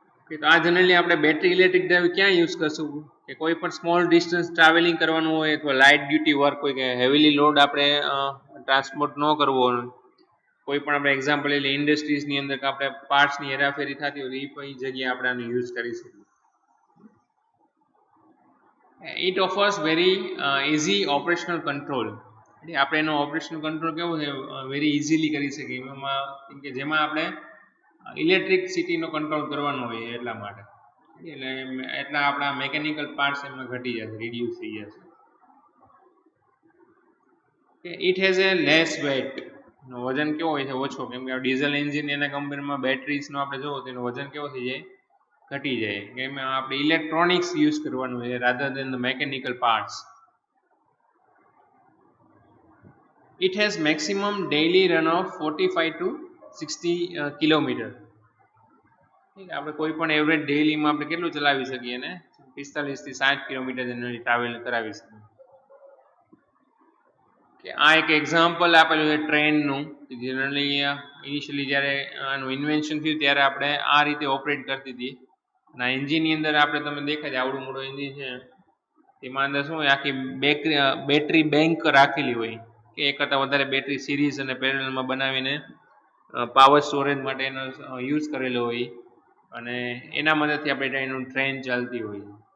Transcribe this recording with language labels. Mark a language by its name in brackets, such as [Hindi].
[Gujarati] તો આ જનરલી આપણે બેટરી ઇલેક્ટ્રિક ડ્રાઈવ ક્યાં યુઝ કરશું, કે કોઈ પણ સ્મોલ ડિસ્ટન્સ ટ્રાવેલિંગ કરવાનું હોય, અથવા લાઇટ ડ્યુટી વર્ક હોય, કે હેવીલી લોડ આપણે ટ્રાન્સપોર્ટ ન કરવો હોય, કોઈ પણ આપણે એક્ઝામ્પલ એટલે ઇન્ડસ્ટ્રીઝની અંદર કે આપણે પાર્ટ્સની હેરાફેરી થતી હોય, એ પણ જગ્યાએ આપણે આનો યુઝ કરી શકીએ. [English] It offers very easy operational control. [Gujarati] આપણે એનો ઓપરેશનલ કંટ્રોલ કેવો છે, [English] very easily [Gujarati] કરી શકીએ એમાં, કે જેમાં આપણે ઇલેક્ટ્રિસિટીનો કંટ્રોલ કરવાનો હોય એટલા માટે, એટલે એટલા આપણા મેકેનિકલ પાર્ટ્સ એમાં ઘટી જશે, રિડ્યુસ થઈ જશે. [English] it has a less weight, [Gujarati] વજન કેવો હોય છે, ઓછો, કેમ કે ડીઝલ એન્જિન એના કમ્પેરમાં બેટરીઝનો આપણે જોવો તો એનું વજન કેવો થઈ જાય, ઘટી જાય, કે એમાં આપણે ઇલેક્ટ્રોનિક્સ યુઝ કરવાનું છે [English] Rather than the mechanical parts. It has maximum daily run of 45 to 60 kilometre. [Gujarati] આપણે કોઈ પણ એવરેજ ડેઈલીમાં આપણે કેટલું ચલાવી શકીએ, ને 45 થી 60 કિલોમીટર જનરલી ટ્રાવેલ કરાવી શકીએ. કે આ એક એક્ઝામ્પલ આપેલું છે ટ્રેનનું. જનરલી ઇનિશિયલી જ્યારે આનું ઇન્વેન્શન થયું ત્યારે આપણે આ રીતે ઓપરેટ કરતી હતી, અને આ એન્જિનની અંદર આપણે તમે દેખાય છે આવડું મોટું એન્જિન છે, એમાં અંદર શું હોય, આખી બેટરી બેંક રાખેલી હોય, કે એક કરતાં વધારે બેટરી સિરીઝ અને પેરેલલમાં બનાવીને પાવર સ્ટોરેજ માટે એનો યુઝ કરેલો હોય, અને એના મદદથી આપણે એનું ટ્રેન ચાલતી હોય.